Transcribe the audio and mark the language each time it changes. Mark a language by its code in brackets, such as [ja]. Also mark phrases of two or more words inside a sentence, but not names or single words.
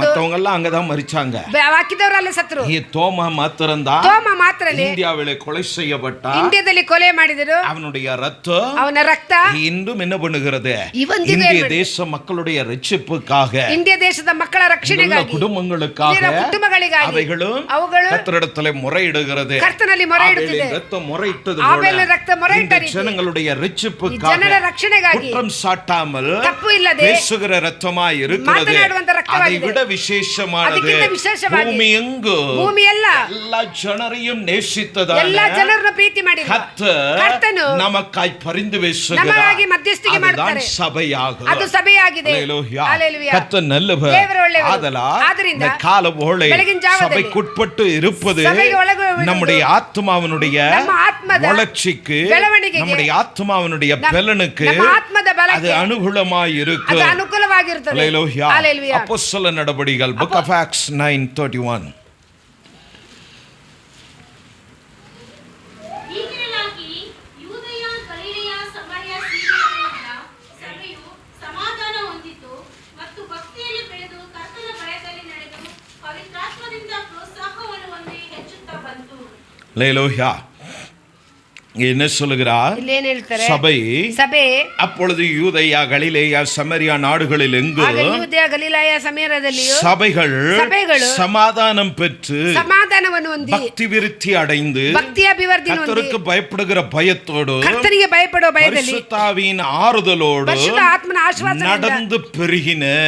[ta] மத்தவங்க எல்லாம் அங்கதான் மரிச்சாங்க. [kn] ಬಾಕಿದವರೆಲ್ಲ ಸತ್ತರು. [ta] தோமா மாத்திரம்தான் [kn] தோமா ಮಾತ್ರನೇ [ta] இந்தியாவிலே கொலை செய்யப்பட்டான். [kn] ಇಂಡಿಯಾದಲ್ಲಿ ಕೊಲೆ ಮಾಡಿದರು. [ta] அவனுடைய ரத்தம் [kn] ಅವನ ರಕ್ತ [ta] இன்றும் என்ன பண்ணுகிறது? [kn] ಇವತ್ತಿಗೂ [ta] இந்திய தேச மக்களுடைய ரட்சிப்புக்காக, [kn] ಇಂಡಿಯಾ ದೇಶದ ಮಕ್ಕಳ ರಕ್ಷಣೆಗಾಗಿ, [ta] குடும்பங்களுக்காக [kn] ಕುಟುಂಬಗಳಿಗಾಗಿ [ta] அவைகளும் கர்த்தரிடத்திலே முறையிடுகிறது. [kn] ಕರ್ತನಲ್ಲಿ ಮೊರೆಯಿಡುತ್ತಿದೆ. [ta] ரத்தம் முறையிட்டது [kn] ಆಬೇಲನ ರಕ್ತ ಮೊರೆಯಿಟ್ಟರೆ [ta] ஜனங்களுடைய ரட்சிப்புக்காக [kn] ಜನರ ರಕ್ಷಣೆಗಾಗಿ [ta] குற்றம் சாட்டாமல் [kn] ತಪ್ಪು ಇಲ್ಲದೆ [ta] பேசுகிற ரத்தமாய் இருக்கிறது. [kn] ಮಾತನಾಡುವಂತ [ta] அதை [kn] ರಕ್ತವಾಗಿದೆ. [ta] விட விசேஷமானது [kn] ಅದಕ್ಕಿಂತ ವಿಶೇಷವಾಗಿ [ta] பூமಿ எங்கும் [kn] ಭೂಮಿ [ta] எல்லா ಜನரையும் நேசித்ததான [kn] ಎಲ್ಲ ಜನರನ್ನು ಪ್ರೀತಿ ಮಾಡಿದ ಕರ್ತನು [ta] நமக்காய் பரிந்து பேசுகிறார். [kn] ನಮಗಾಗಿ ಮಧ್ಯಸ್ಥಿಕೆ ಮಾಡುತ್ತಾರೆ. [ta] சபையாகும். [kn] ಅದು ಸಭೆಯಾಗಿದೆ. [ta] ஹல்லேலூயா. கர்த்தர் நல்லவர். [kn] ದೇವರು ಒಳ್ಳೆಯವರು. [ta] ஆதலால் இந்த கால வேளை சபைக்குட்பட்டு இருப்பது நம்முடைய ஆத்மாவினுடைய வளர்ச்சிக்கு, நம்முடைய ஆத்மாவினுடைய பலனுக்கு அது அனுகூலமாய் இருக்கு. ஹல்லேலூயா. அப்போஸ்தல நடபடிகள் Book of Acts 9:31. [kn] ಹೀಗಿರಲಾಗಿ ಯೂದಯ, ಗಲಿಲಾಯ, ಸಮಾರ್ಯ, ಸೀಮೆಯಲ್ಲೆಲ್ಲ ಸಭೆಯು ಸಮಾಧಾನ ಹೊಂದಿತು ಮತ್ತು ಭಕ್ತಿಯಲ್ಲಿ ಬೆಳೆದು ಕರ್ತನ ಭಯದಲ್ಲಿ ನಡೆದು ಪವಿತ್ರಾತ್ಮದಿಂದ ಪ್ರೋತ್ಸಾಹವನ್ನು ಹೊಂದಿ ಹೆಚ್ಚುತ್ತಾ ಬಂತು. [ta] ஹல்லேலூயா. என்ன சொல்லுகிறார்? சபை அப்பொழுது யூதேயா, கலிலேயா, சமரியா நாடுகளில் எங்கும் சபைகள் சமாதானம் பெற்று பக்தி விருத்தி அடைந்து கர்த்தருக்கு பயப்படுகிற பயத்தோடு பரிசுத்தாவியின் ஆறுதலோடு நடந்து பெருகின.